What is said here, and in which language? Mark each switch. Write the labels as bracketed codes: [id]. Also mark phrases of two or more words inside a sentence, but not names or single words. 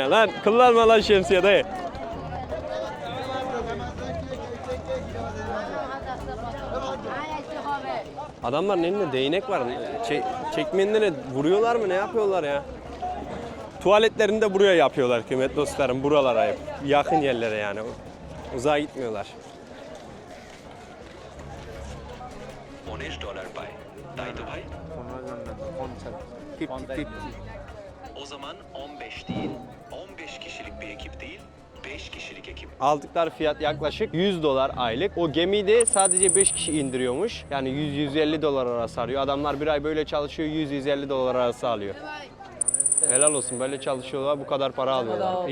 [tr] Lan kullanma lan şemsiye dayı. Adamların elinde değnek var. Çekmeyenlere vuruyorlar mı? Ne yapıyorlar ya? Tuvaletlerini de buraya yapıyorlar kıymetli dostlarım. Buralara hep. Yakın yerlere yani. Uzağa gitmiyorlar. [en] $19 pay. [bn] তাই তো ভাই? [tr] O zaman 15 değil, 15 kişilik bir ekip değil, 5 kişilik ekip. Aldıkları fiyat yaklaşık $100 aylık. O gemiyi de sadece 5 kişi indiriyormuş. Yani $100-150 arası alıyor. Adamlar bir ay böyle çalışıyor, $100-150 arası alıyor. Helal olsun, böyle çalışıyorlar, bu kadar para alıyorlar.